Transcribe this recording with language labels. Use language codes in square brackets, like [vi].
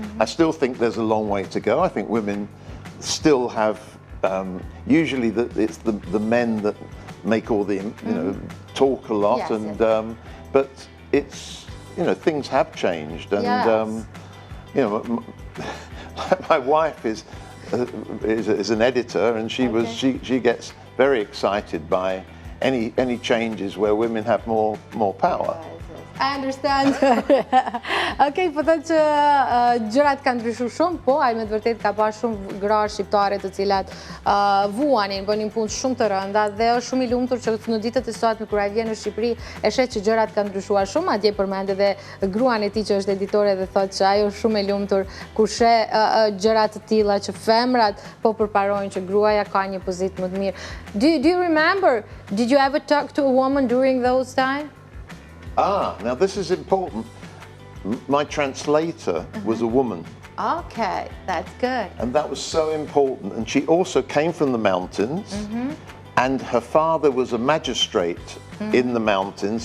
[en] I still think there's a long way to go. I think women still have, usually it's the men that make all the, talk a lot, yes, and but it's, things have changed, and yes. My wife is an editor, and she gets very excited by any changes where women have more power. I understand. [sq] Okej, po thotë që gjërat kanë ndryshuar shumë, po ai me të vërtetë ka pas shumë gra shqiptare të cilat vuanin, bënin punë shumë të rënda, dhe është shumë I lumtur që në ditët e sotme kur ai vjen në Shqipëri e shet që gjërat kanë ndryshuar shumë. Madje përmend edhe gruan e tij që është editore dhe thotë që ajo është shumë e lumtur kur sheh gjëra të tilla që femrat po përparojnë që gruaja ka një pozitë më të mirë. [en] Do you remember? Did you ever talk to a woman during those times? Now this is important. My translator was a woman. Okay, that's good. And that was so important. And she also came from the mountains, and her father was a magistrate in the mountains.